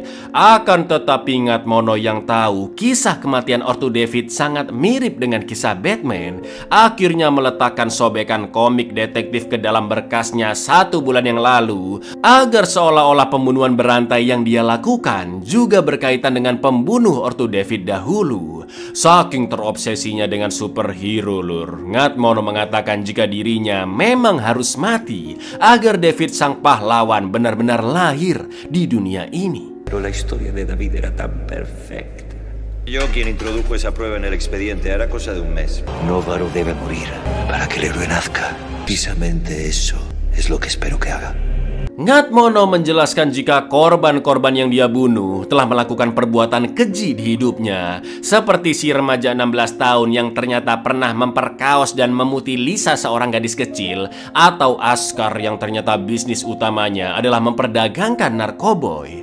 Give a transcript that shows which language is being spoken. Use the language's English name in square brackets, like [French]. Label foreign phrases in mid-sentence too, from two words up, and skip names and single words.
[Indonesian] Akan tetapi Ngatmono yang tahu kisah kematian ortu David sangat mirip dengan kisah Batman, akhirnya meletakkan sobekan komik detektif ke dalam berkasnya 1 bulan yang lalu, agar seolah-olah pembunuhan berantai yang dia lakukan juga berkaitan dengan pembunuh ortu David dahulu. Saking terobsesinya dengan superhero lur, Ngatmono mengatakan jika dirinya memang harus mati agar David David sang pahlawan benar-benar lahir di dunia ini. [Spanish] Pero la historia de David era tan perfecta. Yo quien introdujo esa prueba en el expediente, era cosa de un mes. Novaro debe morir para que el héroe nazca. Precisamente eso es lo que espero que haga. [Indonesian] Ngatmono menjelaskan jika korban-korban yang dia bunuh telah melakukan perbuatan keji di hidupnya, seperti si remaja 16 tahun yang ternyata pernah memperkaos dan memutilisa seorang gadis kecil, atau Askar yang ternyata bisnis utamanya adalah memperdagangkan narkoboy.